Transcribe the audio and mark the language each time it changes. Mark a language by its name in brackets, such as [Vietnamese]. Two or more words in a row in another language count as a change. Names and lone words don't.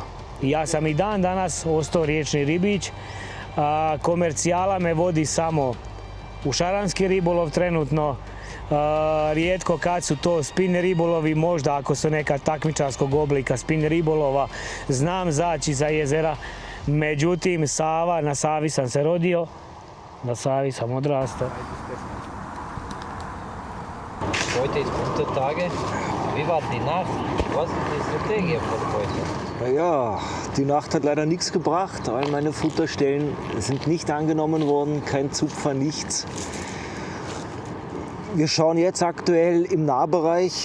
[Croatian] Ja sam i dan danas ostao riječni ribič. Komercijala me vodi samo u šaranski ribolov trenutno. Rijetko kad su to spin ribolovi, možda ako su neka takmičarskog oblika spin ribolova, znam zaći za jezera. Međutim, Sava, na Savi sam se rodio, na Savi sam odrastao. [German] Heute ist Untertage, wie war die Nacht? Was ist die Strategie von heute? Ja, die Nacht hat leider nichts gebracht. All meine Futterstellen sind nicht angenommen worden, kein Zupfer, nichts. Wir schauen jetzt aktuell im Nahbereich.